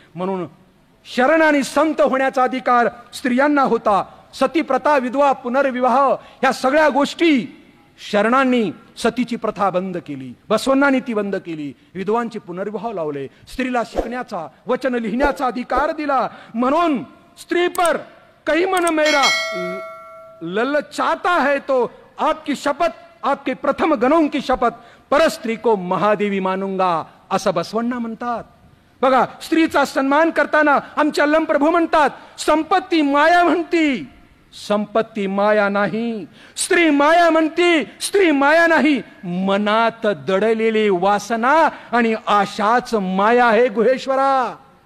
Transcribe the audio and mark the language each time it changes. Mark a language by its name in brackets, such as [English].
[Marathi] म्हणून शरण आणि संत होण्याचा अधिकार स्त्रियांना होता. सती प्रथा, विधवा, पुनर्विवाह ह्या सगळ्या गोष्टी शरणांनी, सतीची प्रथा बंद केली, बसवण्णांनी ती बंद केली, विधवांचे पुनर्विवाह लावले, स्त्रीला शिकण्याचा, वचन लिहिण्याचा अधिकार दिला. म्हणून [Hindi] स्त्री पर कहीं मन मेरा ललचाता है तो आपकी शपथ, आपके प्रथम गणों की शपथ, पर स्त्री को महादेवी मानूंगा [Marathi] असं बसवण्णा म्हणतात. बघा, स्त्रीचा सन्मान करताना आमचे अलमप्रभू म्हणतात, संपत्ती माया म्हणती, संपत्ती माया नाही. स्त्री माया म्हणती, स्त्री माया नाही. मनात दडलेली वासना आणि आशाच माया आहे गुहेश्वरा.